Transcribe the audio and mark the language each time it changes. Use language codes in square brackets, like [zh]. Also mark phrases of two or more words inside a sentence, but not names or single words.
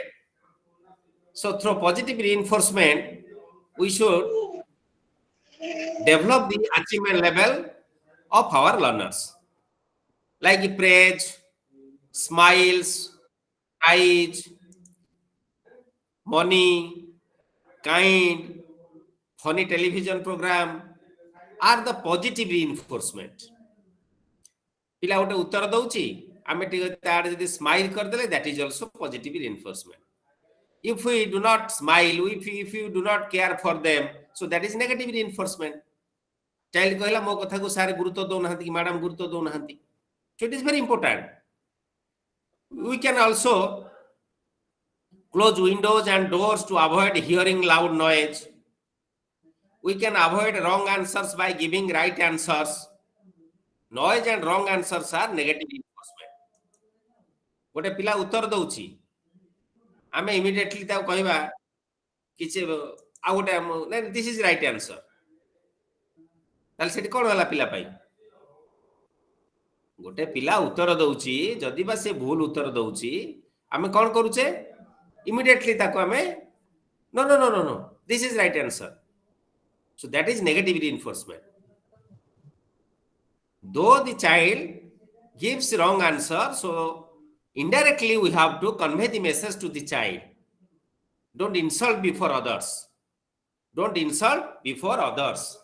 [en] So through positive reinforcement, we should develop the achievement level of our learners. Like praise, smiles, eyes, money, kind, funny television program are the positive reinforcement. [or] ପିଲା ଗୋଟେ ଉତ୍ତର ଦଉଛି ଆମେ ଟିକେ ତାର ଯଦି ସ୍ମାଇଲ କରିଦେଲେ [en] that is also positive reinforcement. If we do not smile, if you do not care for them, so that is negative reinforcement. [or] Child କହିଲା ମୋ କଥାକୁ ସାର୍ ଗୁରୁତ୍ୱ ଦଉନାହାନ୍ତି କି ମ୍ୟାଡାମ ଗୁରୁତ୍ୱ ଦଉନାହାନ୍ତି. [en] So it is very important. We can also close windows and doors to avoid hearing loud noise. We can avoid wrong answers by giving right answers. Noise and wrong answers are negative reinforcement. [or] ଗୋଟେ ପିଲା ଉତ୍ତର ଦଉଛି ଆମେ immediately ତାକୁ କହିବା କିଛି ଆଉ ଗୋଟେ ନାଇଁ [en] this is right answer. [or] ତାହେଲେ ସେଠି କଣ ହେଲା ପିଲା ପାଇଁ? ଗୋଟେ ପିଲା ଉତ୍ତର ଦଉଛି ଯଦି ବା ସେ ଭୁଲ ଉତ୍ତର ଦଉଛି ଆମେ କଣ କରୁଛେ immediately ତାକୁ ଆମେ [en] no this is right answer. So that is negative reinforcement. Though the child gives wrong answer, so indirectly we have to convey the message to the child. Don't insult before others. Don't insult before others.